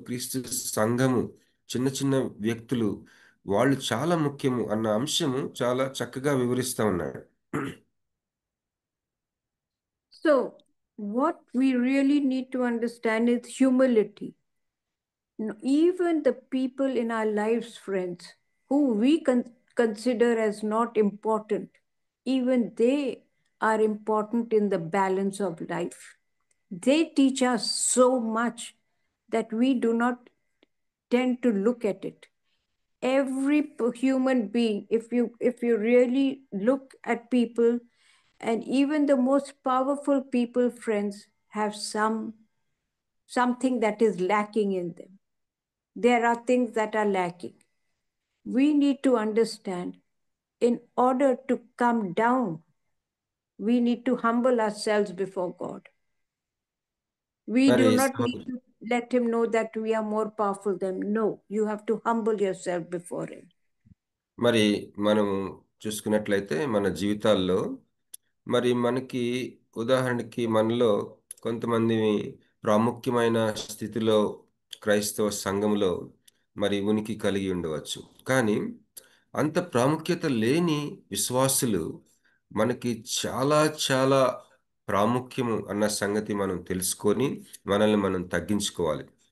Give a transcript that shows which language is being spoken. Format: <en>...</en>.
<te>క్రీస్తు సంఘము, చిన్న చిన్న వ్యక్తులు, వాళ్ళు చాలా ముఖ్యము అన్న అంశము చాలా చక్కగా వివరిస్తూ ఉన్నాడు.</te> <en>So, what we really need to understand is humility. Even the people in our lives, friends, who we consider as not important, even they are important in the balance of life. They teach us so much that we do not tend to look at it. Every human being, if you really look at people, and even the most powerful people, friends, have something that is lacking in them. There are things that are lacking. We need to understand, in order to come down, we need to humble ourselves before God. We do not need to let him know that we are more powerful than him. No, you have to humble yourself before him.</en> <te>మరి మనము చూసుకున్నట్లయితే మన జీవితాల్లో మరి మనకి ఉదాహరణకి మనలో కొంతమంది ప్రాముఖ్యమైన స్థితిలో క్రైస్తవ సంఘములో మరి ఉనికి కలిగి ఉండవచ్చు. కానీ అంత ప్రాముఖ్యత లేని విశ్వాసులు మనకి చాలా చాలా ప్రాముఖ్యము అన్న సంగతి మనం తెలుసుకొని మనల్ని మనం తగ్గించుకోవాలి.</te>